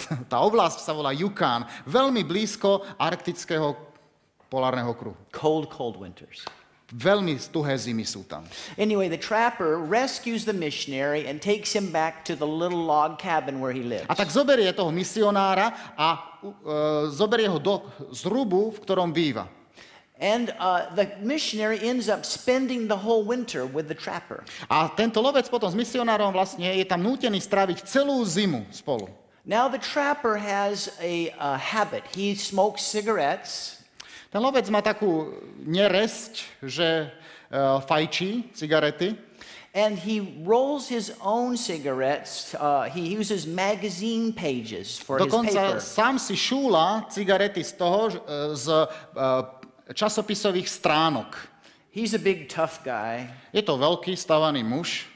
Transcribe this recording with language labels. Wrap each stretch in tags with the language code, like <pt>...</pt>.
<sk>Tá oblasť sa volá Yukon, veľmi blízko arktického polárneho kruhu.</sk> <en>Cold winters.</en> <sk>Veľmi tuhé zimy sú tam.</sk> <en>Anyway, the trapper rescues the missionary and takes him back to the little log cabin where he lives.</en> <sk>A tak zoberie toho misionára a zoberie ho do zrubu, v ktorom býva.</sk> <en>And the missionary ends up spending the whole winter with the trapper.</en> <sk>A tento lovec potom s misionárom vlastne je tam nútený stráviť celú zimu spolu.</sk> <en>Now the trapper has a habit. He smokes cigarettes.</en> <sk>Ten lovec má takú neresť, že fajčí cigarety.</sk> <en>And he rolls his own cigarettes. He uses magazine pages for his</en> <sk>Dokonca</sk> <en>paper.</en> <sk>sám si šúla cigarety z toho, z časopisových stránok.</sk> <en>He's a big, tough guy.</en> <sk>Je to veľký, stavaný muž</sk>